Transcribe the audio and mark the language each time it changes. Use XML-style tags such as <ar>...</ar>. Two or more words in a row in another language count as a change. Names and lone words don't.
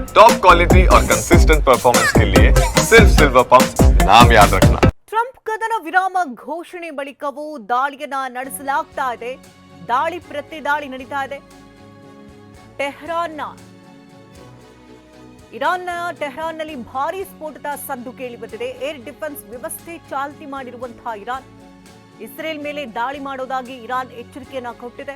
<en>top quality</en> <hi>और</hi> <en>consistent performance</en> <hi>के लिए सिर्फ सिल्वर पंप नाम याद रखना।</hi> <kn>ಟ್ರಂಪ್ ಕದನ ವಿರಾಮ ಘೋಷಣೆ ಬಳಿಕವೂ ದಾಳಿಯನ್ನ ನಡೆಸಲಾಗ್ತಾ ಇದೆ. ದಾಳಿ ಪ್ರತಿ ದಾಳಿ ನಡೀತಾ ಇದೆ. ಇರಾನ್ನ ಟೆಹರಾನ್ನಲ್ಲಿ ಭಾರೀ ಸ್ಫೋಟದ ಸದ್ದು ಕೇಳಿ ಬಂದಿದೆ.</kn> <en>air defence</en> <kn>ವ್ಯವಸ್ಥೆ ಚಾಲ್ತಿ ಮಾಡಿರುವಂತಹ ಇರಾನ್ ಇಸ್ರೇಲ್ ಮೇಲೆ ದಾಳಿ ಮಾಡೋದಾಗಿ ಇರಾನ್ ಎಚ್ಚರಿಕೆಯನ್ನ ಕೊಟ್ಟಿದೆ.</kn>